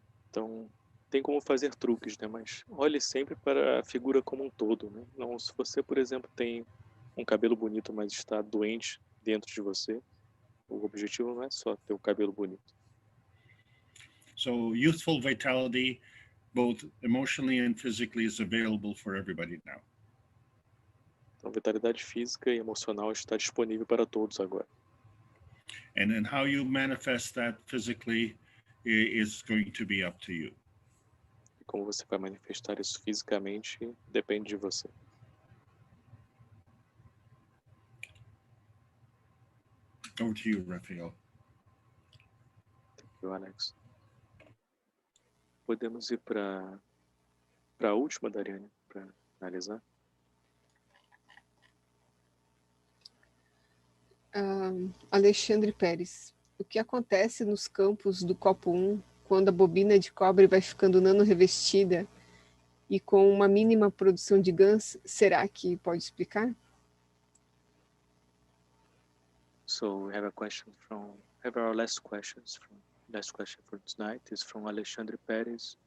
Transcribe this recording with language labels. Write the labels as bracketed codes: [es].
[pt] Então, tem como fazer truques, né? Mas olhe sempre para a figura como um todo, né? Não, se você, por exemplo, tem um cabelo bonito, mas está doente dentro de você, o objetivo não é só ter o cabelo bonito. [en] So youthful vitality, both emotionally and physically, is available for everybody now. [pt] Então, vitalidade física e emocional está disponível para todos agora. [en] And then how you manifest that physically is going to be up to you. [pt] E como você vai manifestar isso fisicamente depende de você. [en] Over to you, Rafael. Thank you, Alex. [pt] Podemos ir para a última, Dariane, para analisar? Alexandre Pérez. O que acontece nos campos do copo 1 quando a bobina de cobre vai ficando nano-revestida e com uma mínima produção de Gans? Será que pode explicar? [en] So we have our last question for tonight is from Alexandre Pérez.